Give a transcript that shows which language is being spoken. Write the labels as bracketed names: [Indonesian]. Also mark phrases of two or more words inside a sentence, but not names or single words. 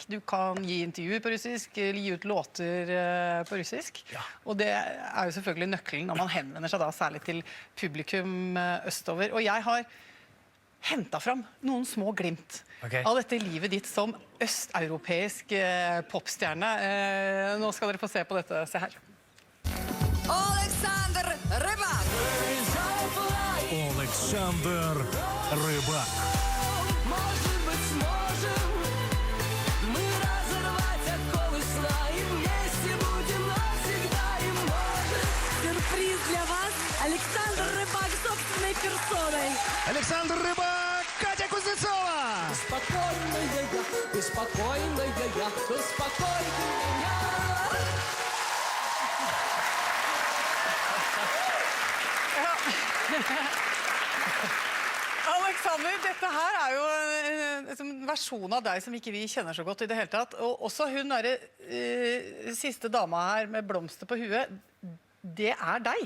[Norwegian] Du kan gi intervjuer på russisk, gi ut låter på russisk. Ja. Og det er jo selvfølgelig nøkkelen når man henvender seg da særlig til publikum østover. Og jeg har hentet fram noen små glimt av dette livet ditt som østeuropeisk popstjerne. Nå skal dere få se på dette. Se her. [Russian] Олександр Рибак. Олександр Рибак. Может быть, сможем мы разорвать оковы сна и вместе будем навсегда и может. Сюрприз для вас. Александр Рыбак собственной персоной. Александр Рибак, Катя Кузнецова. Беспокойная я, успокой меня. [Norwegian] Alexander, dette her er jo en versjon av deg som ikke vi kjenner så godt i det hele tatt. Og også hun der siste dama her med blomster på huet, det er deg.